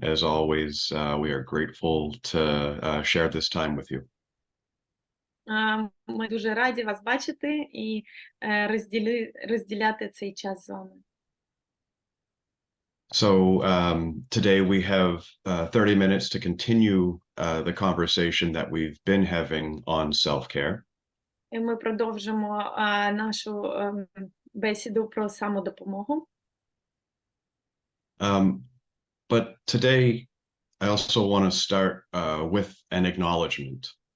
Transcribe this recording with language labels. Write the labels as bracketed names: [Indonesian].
[English] As always, we are grateful to share this time with you. [Ukrainian] Ми дуже раді вас бачити і розділяти цей час з вами. [English] So today we have 30 minutes to continue the conversation that we've been having on self-care. [Ukrainian] І ми продовжимо нашу бесіду про самодопомогу. [English] But today I also want to start with an acknowledgement.